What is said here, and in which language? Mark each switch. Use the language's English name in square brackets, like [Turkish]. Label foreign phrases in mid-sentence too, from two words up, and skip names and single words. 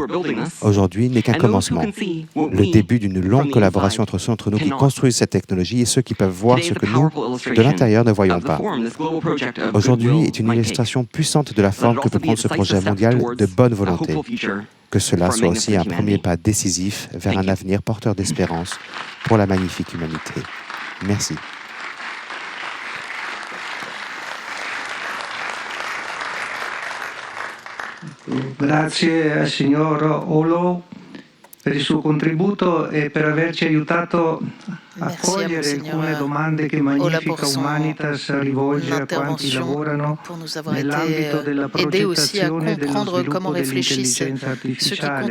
[French] Aujourd'hui n'est qu'un commencement, le début d'une longue collaboration entre ceux d'entre nous qui construisent cette technologie et ceux qui peuvent voir ce que nous, de l'intérieur, ne voyons pas. Aujourd'hui est une illustration puissante de la forme que peut prendre ce projet mondial de bonne volonté. Que cela soit aussi un premier pas décisif vers un avenir porteur d'espérance pour la magnifique humanité. Merci. [Italian] Grazie al signor Olo per il suo contributo e per averci aiutato a cogliere alcune domande che Magnifica Humanitas rivolge a quanti lavorano nell'ambito della progettazione e dello sviluppo dell'intelligenza artificiale.